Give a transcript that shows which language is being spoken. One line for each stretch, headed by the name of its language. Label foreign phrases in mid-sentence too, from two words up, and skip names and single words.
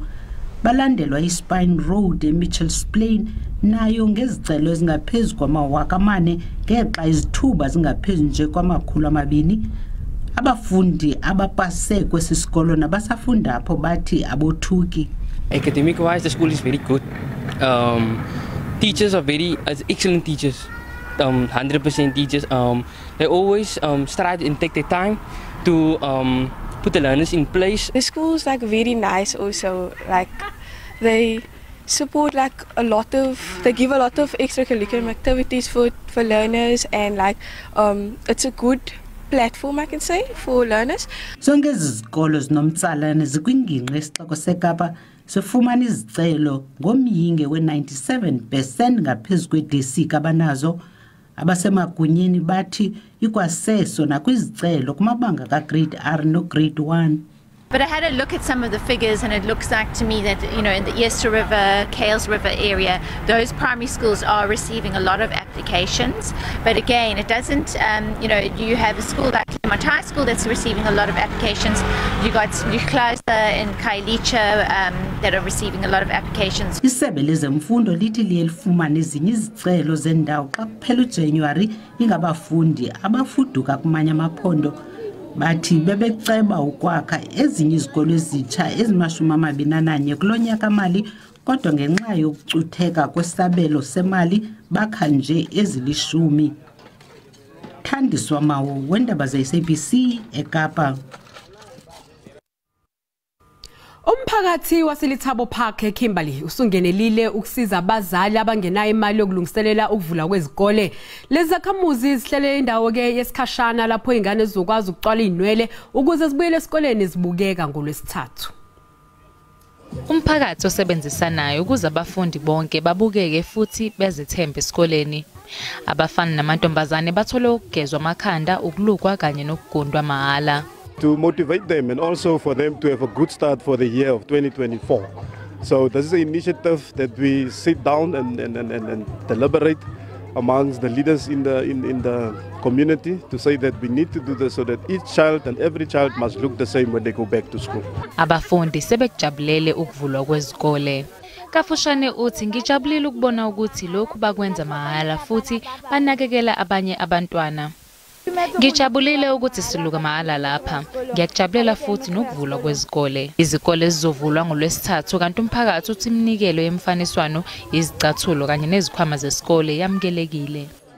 Xhosa: Balandelwa iSpine Road eMichel's Plain nayo ngezicelo ezingaphezulu kwama-4,000 ngexa izithuba zingaphezulu nje kwama-200. Abafundi abapase kwesisikolo nabasafunda apho bathi abothuki.
English: Academic wise, the school is very good. Teachers are very excellent teachers. 100% teachers. They always strive and take their time to put the learners in place. The school's like very nice also, like they support like they give a lot of extracurricular activities for learners, and like it's a good platform, I can say, for learners.
Xhosa: Zonke izikolo zinomtsalane zikwingingqi esixeko seKapa sifumana izicelo ngomyinge we-97% ngaphezulu kwedesika abanazo. Abasemagunyeni bathi ikwaseso nakwizicelo kumabanga ka-grade R no grade 1.
English: But I had a look at some of the figures, and it looks like to me that, you know, in the Easter River, Kales River area, those primary schools are receiving a lot of applications. But again, it doesn't, you know, you have a school like Claremont High School that's receiving a lot of applications. You got Nuclausa and Kailicha that are receiving a lot of applications.
Xhosa: Isebe lezemfundo lithi liyelifumana ezinye izicelo zendawo xa kuphela uJanuary ingabafundi abafuduka kumanye amaphondo. Bathi bebeceba ukwakha ezinye izikolo ezitsha ezima-21 kulonyaka mali kodwa ngenxa yokucutheka kwesabelo semali bakha nje ezilishumi. Thandiswa Mawo, weendaba ze-SABC eKapa.
Zulu: Umphakathi waseLithabo Park eKimberley usungenelile ukusiza abazali abangenayo imali yokulungiselela ukuvula kwezikole. Lezi zakhamuzi zihlele indawo ke yesikhashana lapho ingane zizokwazi ukucwala inwele ukuze zibuyele esikoleni zibukeka ngoLwesithathu. Umphakathi osebenzisanayo ukuze abafundi bonke babukeke futhi bezethembe esikoleni. Abafana namantombazane bathole ukugezwa amakhanda, ukulukwa kanye nokugundwa mahala.
English: To motivate them and also for them to have a good start for the year of 2024. So this is an initiative that we sit down and deliberate amongst the leaders in the community to say that we need to do this so that each child and every child must look the same when they go back to school.
Zulu: Abafundi sebejabulele ukuvulwa kwezikole. Kafushane uthi ngijabulile ukubona ukuthi lokhu bakwenza mahala futhi banakekela abanye abantwana. Ngijabulile ukuthi siluka mahala lapha. Ngiyakujabulela futhi nokuvulwa kwezikole. Izikole zizovulwa ngoLwesithathu kanti umphakathi uthi iminikelo yemfaniswano, izicathulo kanye nezikhwama zesikole yamukelekile.